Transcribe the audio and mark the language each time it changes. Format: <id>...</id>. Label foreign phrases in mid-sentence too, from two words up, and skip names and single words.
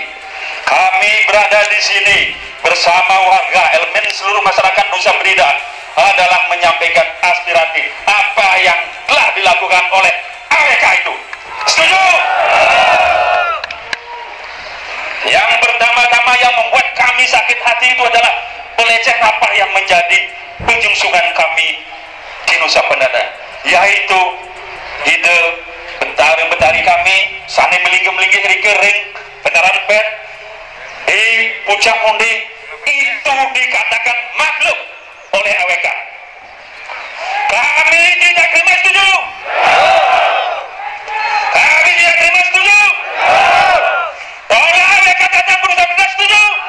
<id>Kami berada di sini bersama warga elemen seluruh masyarakat Nusa Penida adalah menyampaikan aspirasi apa yang telah dilakukan oleh AWK itu. Setuju? Yang pertama-tama yang membuat kami sakit hati itu adalah pelecehan apa yang menjadi penjungsungan kami di Nusa Penida, yaitu ide betari kami</id> <ban>sane melinggih-melinggih rikering</ban> <id>bentaran pet di Puncak Mundi itu dikatakan makhluk oleh AWK. Kami tidak terima, setuju? Kami tidak terima, setuju? Tolong AWK datang ke Nusa Penida, setuju?</id>